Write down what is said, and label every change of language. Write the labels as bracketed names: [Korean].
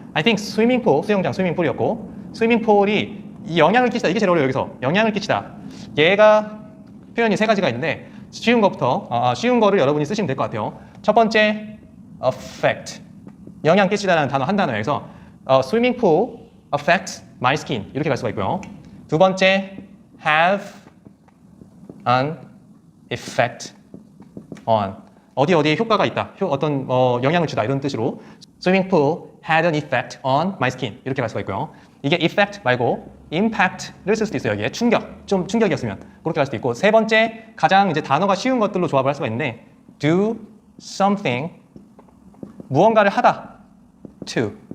[English] I think swimming pool, [Korean] 수영장 스위밍풀이었고 스위밍 풀이 이 영향을 끼치다. 이게 제일 어려워요. 여기서 영향을 끼치다. 얘가 표현이 세 가지가 있는데 쉬운 거를 여러분이 쓰시면 될 것 같아요. 첫 번째 affect. 영향 끼치다라는 단어 한 단어예요. 그래서 [English] swimming pool affects my skin [Korean] 이렇게 갈 수가 있고요. 두 번째 [English] have an effect on. [Korean] 어디에 효과가 있다. 어떤 영향을 주다 이런 뜻으로 [English] swimming pool had an effect on my skin [Korean] 이렇게 갈 수가 있고요. 이게 effect 말고 impact를 쓸 수도 있어요. 여기에 좀 충격이었으면 그렇게 갈 수도 있고. 세 번째 가장 이제 단어가 쉬운 것들로 조합을 할 수가 있는데 do something 무언가를 하다 to.